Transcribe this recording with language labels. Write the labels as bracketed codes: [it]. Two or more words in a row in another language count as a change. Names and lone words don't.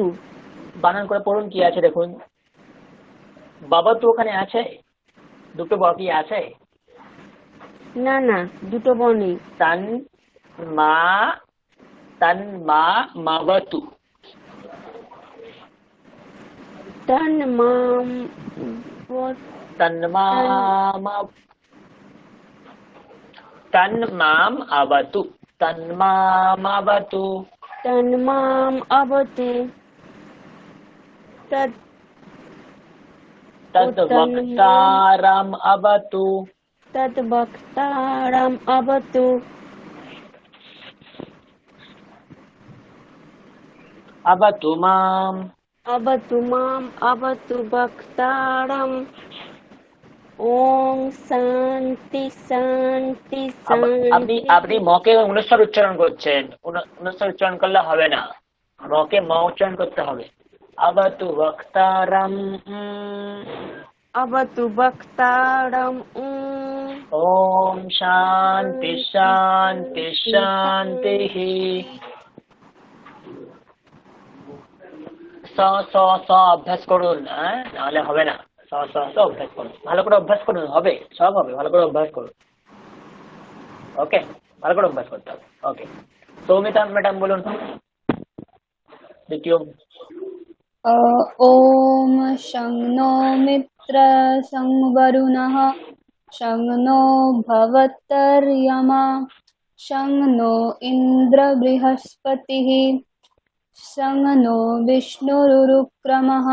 [bn] বানান করে পড়ুন কি আছে দেখুন। বাবা তো ওখানে আছে, দুটো বাকি আছে। না না দুটো বনেই [sa] তন মা তন্মা মবতু। তন্মাं तन्माम अवतु तन्माम अवतु। तन्मां अवतु तद्वक्तारम् अवतु तद्वक्तारम् अवतु अवतु माम् अवतु वक्तारम्। ओम शांति शांति [bn] আপনি [sa] शांति [bn] আপনি মকে অনুস্বার উচ্চারণ করছেন, অনুস্বার উচ্চারণ করলে হবে না, মকে ম উচ্চারণ করতে হবে। [sa] अवतु वक्तारम् अवतु वक्तारम्। ओम शांति शांति शांति। [bn] স স স অভ্যাস করুন, নাহলে হবে না। স স স অভ্যাস করুন, ভালো করে অভ্যাস করুন, হবে সব হবে, ভালো করে অভ্যাস করুন। ওকে, ভালো করে অভ্যাস করতে হবে। ওকে, সৌমিতা ম্যাডাম বলুন দ্বিতীয়। [sa] ॐ शं नो मित्रः शं वरुणः शं नो भवत्तर्यमा शं नो इन्द्र बृहस्पतिः शं नो विष्णुरुक्रमः